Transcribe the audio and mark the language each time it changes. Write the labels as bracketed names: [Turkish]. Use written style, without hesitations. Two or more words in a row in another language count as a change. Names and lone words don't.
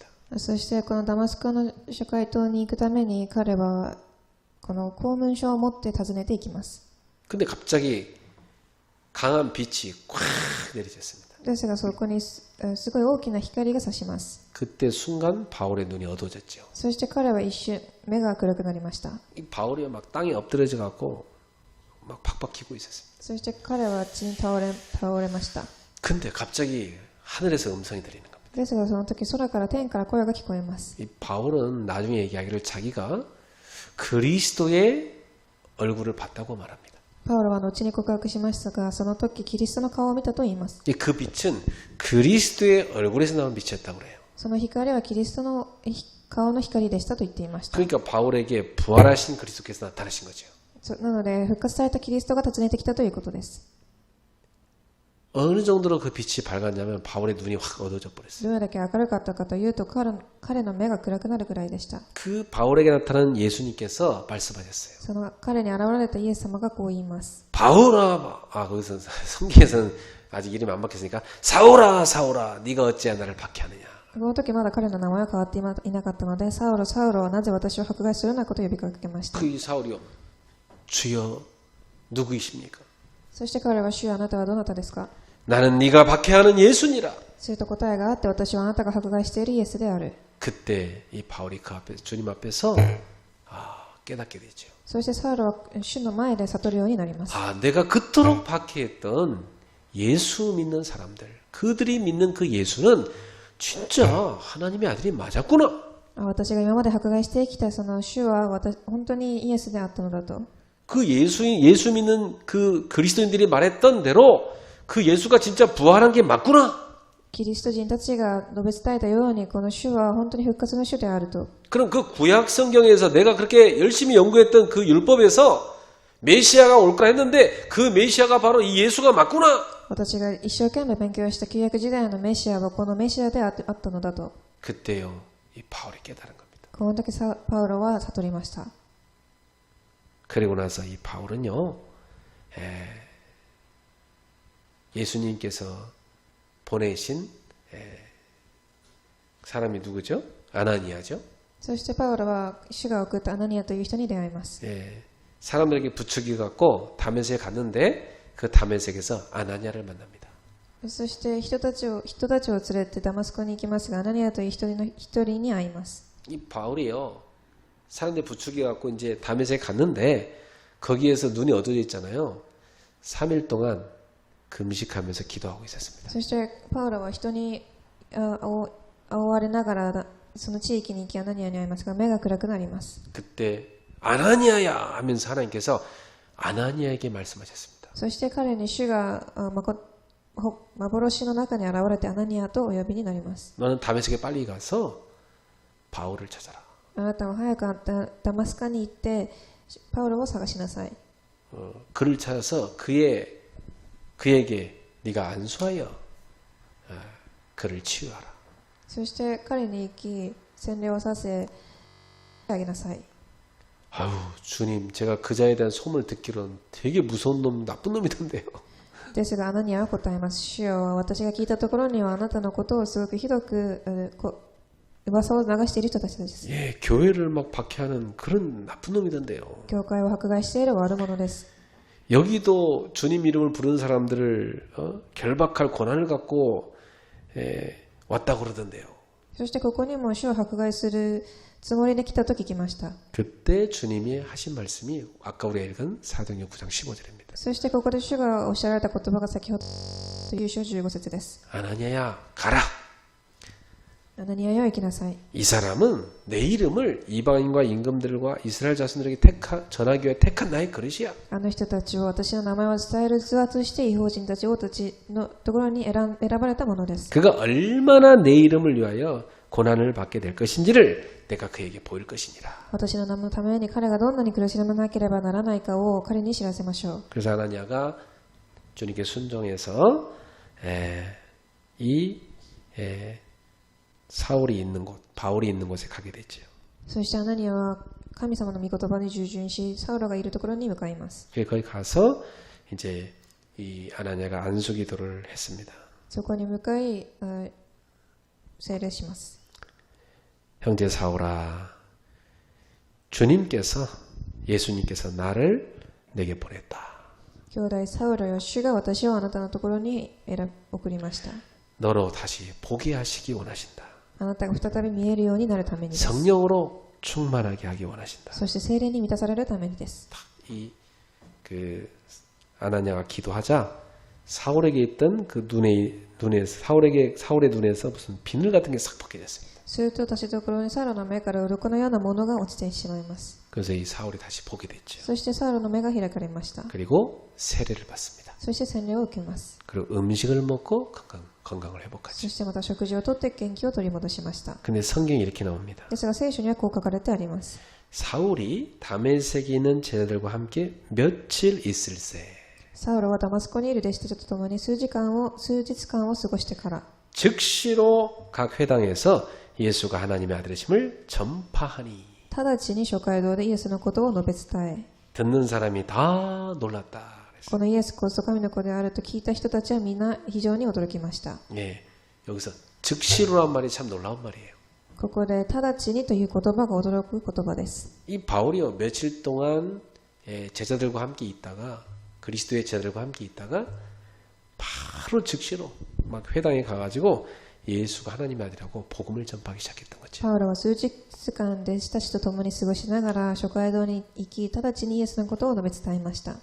[Japanese] そしてこのダマスコの諸会島に行くために彼はこの公文書を持って訪ねていきます。 [Korean] 근데 갑자기 강한 빛이 꽉 내리쳤습니다. [Japanese] ですがそこにすごい大きな光が差します。 [Korean] 그때 순간 바울의 눈이 어두워졌죠. [Japanese] そして彼は一瞬目が暗くなりました。 [Korean] 이 바울이 막 땅에 엎드려져 갖고 막 팍팍 기고 있었습니다. [Japanese] そして彼は地に倒れました。 [Korean] 근데 갑자기 하늘에서 음성이 들리는 겁니다. [Japanese] ですがその時空から天から声が聞こえます。 [Korean] 이 바울은 나중에 얘기하기를 자기가 그리스도의 얼굴을 봤다고 말합니다. [Japanese] パウロは後に告白しましたが、その時キリストの顔を見たと言います。 [Korean] 그 빛은 그리스도의 얼굴에서 나온 빛이었다고 그래요. [Japanese] その光はキリストの顔の光でしたと言っていました。 [Korean] 그러니까 바울에게 부활하신 그리스도께서 나타나신 거죠. [Japanese] なので復活されたキリストが訪ねてきたということです。 [Korean] 어느 정도로 그 빛이 밝았냐면 바울의 눈이 확 어두워져 버렸어요. [Japanese] どれだけ明るかったかというと彼の目が暗くなるくらいでした。 [Korean] 그 바울에게 나타난 예수님께서 말씀하셨어요. [Japanese] その彼に現れたイエス様がこう言います。 [Korean] 바울아, 거기서 성경에서는 아직 이름이 안 바뀌었으니까 사울아, 사울아, 네가 어찌 나를 박해하느냐. [Japanese] この時まだ彼の名前は変わっていなかったので、サウロ、サウロはなぜ私を迫害するようなことを呼びかけました。 [Korean] 그 사울이요, 주여 누구이십니까? [Japanese] そして彼は、主よあなたはどなたですか? [Korean] 나는 네가 박해하는 예수니라. [Japanese] すると答えがあって、私はあなたが迫害しているイエスである。 [Korean] 그때 이 바울이 그 앞에 주님 앞에서 깨닫게 되죠. [Japanese] そしてサウロは主の前で悟るようになります。 [Korean] 내가 그토록 박해했던 예수 믿는 사람들, 그들이 믿는 그 예수는 진짜 하나님의 아들이 맞았구나. [Japanese] 私が今まで迫害してきたその主は本当にイエスであったのだと。 [Korean] 그 예수 믿는 그 그리스도인들이 말했던 대로 그 예수가 진짜 부활한 게 맞구나. [Japanese] キリスト人たちが述べ伝えたように、この主は本当に復活の主であると。 [Korean] 그럼 그 구약 성경에서 내가 그렇게 열심히 연구했던 그 율법에서 메시아가 올 거라 했는데 그 메시아가 바로 이 예수가 맞구나. [Japanese] 私が一生懸命勉強した旧約時代のメシアはこのメシアであったのだと。 [Korean] 그때요, 이 바울이 깨달은 겁니다. [Japanese] この時パウロは悟りました。 [Korean] 그리고 나서 이 바울은요, 예수님께서 보내신 사람이 누구죠? 아나니아죠. [Japanese] そしてパウロは主が送ったアナニアという人に出会います。 [Korean] 사람들에게 부추기 갖고 다메섹에 갔는데 그 다메섹에서 아나니아를 만납니다. [Japanese] そして人たちを連れてダマスコに行きますが、アナニアという一人に会います。 [Korean] 이 바울이요, 사람들 부추기 갖고 이제 다메섹에 갔는데 거기에서 눈이 어두워져 있잖아요. 3일 동안 금식하면서 기도하고 있었습니다. [Japanese] そしてパウロは人に追われながらその地域に行きアナニアに会いますが、目が暗くなります。 [Korean] 그때 아나니아야 하면서 하나님께서 아나니아에게 말씀하셨습니다. [Japanese] そして彼に主が幻の中に現れてアナニアとお呼びになります。 [Korean] 너는 다메섹에 빨리 가서 바울을 찾아라. [Japanese] あなたは早くダマスカに行ってパウロを探しなさい。 [Korean] 그를 찾아서 그에게 네가 안수하여 그를 치유하라. [Japanese] そして彼に行き洗礼をさせあげなさい。 [Korean] 아유, 주님, 제가 그 자에 대한 소문을 듣기로는 되게 무서운 놈, 나쁜 놈이던데요. [Japanese] ですがアナニアは答えます。主よ、私が聞いたところにはあなたのことをすごくひどく噂を流している人たちです。 [Korean] 예, 교회를 막 박해하는 그런 나쁜 놈이던데요. [Japanese] 教会を迫害している悪者です。 [Korean] 여기도 주님 이름을 부르는 사람들을 결박할 권한을 갖고 왔다고 그러던데요. [Japanese] そしてここにも主を迫害するつもりで来たと聞きました。 [Korean] 그때 주님이 하신 말씀이 아까 우리가 읽은 사도행전 9장 15절입니다. [Japanese] そしてここで主がおっしゃられた言葉が先ほど9章15節です。 [Korean] 아나니아야, 가라. [Japanese] アナニアよ行きなさい。 [Korean] 이 사람은 내 이름을 이방인과 임금들과 이스라엘 자손들에게 전하기 위해 택한 나의 그릇이야. [Japanese] あの人たちを私の名前を伝える器として異邦人たち王たちのところに選ばれたものです。 [Korean] 그가 얼마나 내 이름을 위하여 고난을 받게 될 것인지를 내가 그에게 보일 것이니라. [Japanese] 私の名のために彼がどんなに苦しまなければならないかを彼に知らせましょう。 [Korean] 그래서 아나니아가 주님께 순종해서 사울이 있는 곳, 바울이 있는 곳에 가게 됐죠. [Japanese] そしてアナニアは神様の御言葉に従順し、サウロがいるところに向かいます。 [Korean] 거기 가서 이제 이 아나니아가 안수기도를 했습니다. [Japanese] そこに向かい、聖礼します。 [Korean] 형제 사울아, 주님께서 예수님께서 나를 내게 보냈다. [Japanese] 兄弟サウロよ、主が私をあなたのところに送りました。 [Korean] 너로 다시 보게 하시기 원하신다. [Japanese] あなたが再び見えるようになるためにです。 [Korean] 성령으로 충만하게 하기 원하신다. [Japanese] そして聖霊に満たされるためにです。 [Korean] 이 그 아나니아가 기도하자 사울에게 있던 그 사울의 눈에서 무슨 비늘 같은 게 싹 벗겨졌습니다. [Japanese] すると私のところにサウロの目から鱗のようなものが落ちてしまいます。 [Korean] 그래서 이 사울이 다시 보게 됐죠. [Japanese] そしてサウロの目が開かれました。 [Korean] 그리고 세례를 받습니다. [Japanese] そして洗礼を受けます。 [Korean] 그리고 음식을 먹고 건강을 [Japanese] そ [Korean] 회복하죠. [Japanese] してまた食事をとって元気を取り戻しました。 [Korean] 근데 성경에 이렇게 나옵니다. [Japanese] ですが聖書にはこう書かれてあります。 [Korean] 사울이 다메섹에 있는 제자들과 함께 며칠 있을새 [Japanese] サウロはダマスコにいる弟子たちと共に数日間を過ごしてから [Korean] 즉시로 각 회당에서 예수가 하나님의 아들이심을 전파하니 [Japanese] 直ちに諸街道でイエスのことを述べ伝え [Korean] 듣는 사람이 다 놀랐다. [Japanese] このイエスこそ神の子であると聞いた人たちはみんな非常に驚きました。 [Korean] 예, 여기서 즉시로란 말이 참 놀라운 말이에요. [Japanese] ここで直ちにという言葉が驚く言葉です。 [Korean] 이 바울이요 며칠 동안 제자들과 함께 있다가 그리스도의 제자들과 함께 있다가 바로 즉시로 막 회당에 가가지고 예수가 하나님의 아들이라고 복음을 전파하기 시작했던 거죠. [Japanese] パウロは数日間弟子たちと共に過ごしながら諸街道に行き、直ちにイエスのことを述べ伝えました。